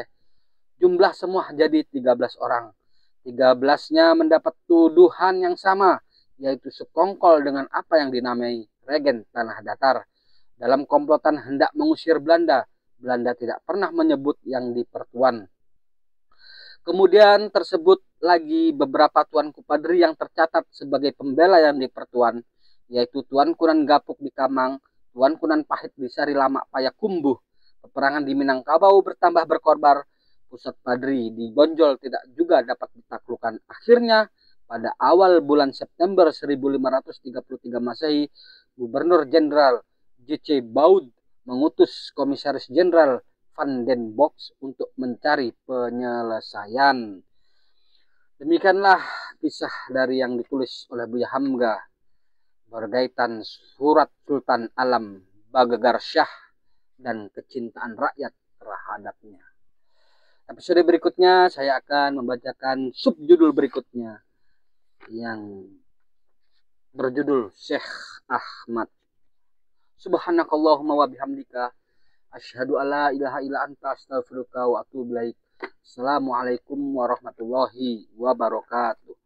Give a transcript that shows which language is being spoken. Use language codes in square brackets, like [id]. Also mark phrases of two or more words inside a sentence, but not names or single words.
[id] Jumlah semua jadi 13 orang. 13-nya mendapat tuduhan yang sama, yaitu sekongkol dengan apa yang dinamai Regen Tanah Datar. Dalam komplotan hendak mengusir Belanda, Belanda tidak pernah menyebut yang di Pertuan. Kemudian tersebut lagi beberapa tuanku Padri yang tercatat sebagai pembela yang di Pertuan, yaitu Tuanku nan Gapuk di Kamang, Tuanku nan Pahit di Sari Lama Payakumbuh. Peperangan di Minangkabau bertambah berkorbar. Pusat Padri di Bonjol tidak juga dapat ditaklukkan. Akhirnya pada awal bulan September 1533 Masehi, Gubernur Jenderal J.C. Baud mengutus Komisaris Jenderal Van den Bosch untuk mencari penyelesaian. Demikianlah kisah dari yang ditulis oleh Buya Hamga berkaitan surat Sultan Alam Bagagar Shah dan kecintaan rakyat terhadapnya. Episode berikutnya saya akan membacakan subjudul berikutnya yang berjudul Syekh Ahmad. [ar] سبحانك اللهم وبحمدك أشهد أن لا إله إلا أنت أستغفرك وأتوب إليك. السلام عليكم ورحمة الله وبركاته.